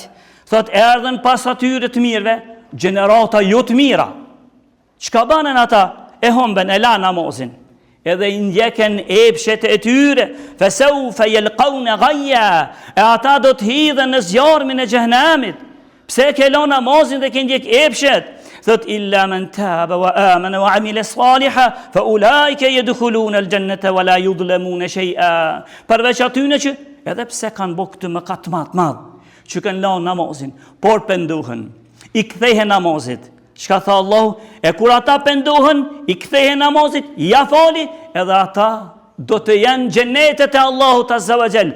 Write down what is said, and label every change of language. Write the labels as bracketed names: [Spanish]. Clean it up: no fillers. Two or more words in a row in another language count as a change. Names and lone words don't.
[Albanian] Thot erdhen pas atyre të mirëve gjenerata jo të mira. Çka banën ata? E humben e la namazin. Edhe i ndjeken epshet e tyre, [Arabic] فسوف يلقون غيا. [Albanian] E ata do të hidhen në zjarmin e xhehenamit. Pse ke la namazin dhe ke ndjek epshet? [Arabic] Thot إلا من تاب وآمن وعمل صالحا فأولئك يدخلون الجنة ولا يظلمون شيئا. [Albanian] Përveç atyre që edhe pse kanë bërë këtë mëkat të madh, që kanë lënë namazin, por pendohen, i kthehen namazit. Çka tha Allahu? E kur ata pendohen, i kthehen namazit, ja fali, edhe ata do të jenë xhenetet e Allahut [Arabic] عز وجل.